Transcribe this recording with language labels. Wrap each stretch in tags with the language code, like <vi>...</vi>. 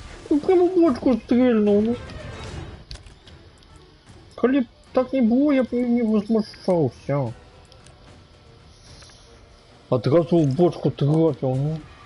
<ru>Ну прямо в бочку стрельнул, ну.</ru> <uk>Коли б так не було, я б не возмущався. Одразу в бочку трафил, ну.</uk>